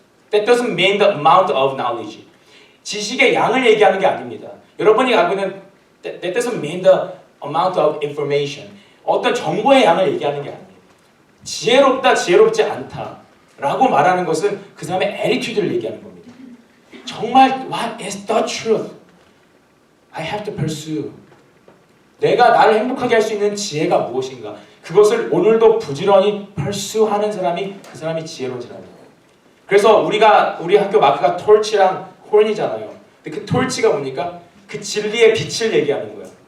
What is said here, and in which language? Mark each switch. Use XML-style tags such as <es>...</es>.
<en>That doesn't mean the amount of knowledge.</en> <ko>지식의 양을 얘기하는 게 아닙니다. 여러분이 알고 있는</ko> <en>that doesn't mean the amount of information.</en> <ko>어떤 정보의 양을 얘기하는 게 아니에요. 지혜롭다, 지혜롭지 않다라고 말하는 것은 그 사람의 attitude를 얘기하는 겁니다. 정말</ko> <en>what is the truth? I have to pursue.</en> <ko>내가 나를 행복하게 할 수 있는 지혜가 무엇인가? 그것을 오늘도 부지런히 pursue하는 사람이 그 사람이 지혜로운 사람이에요. 그래서 우리 학교 마크가 torch랑 horn이잖아요. 근데 그 torch가 뭡니까? 그 진리의 빛을 얘기하는 거예요.</ko>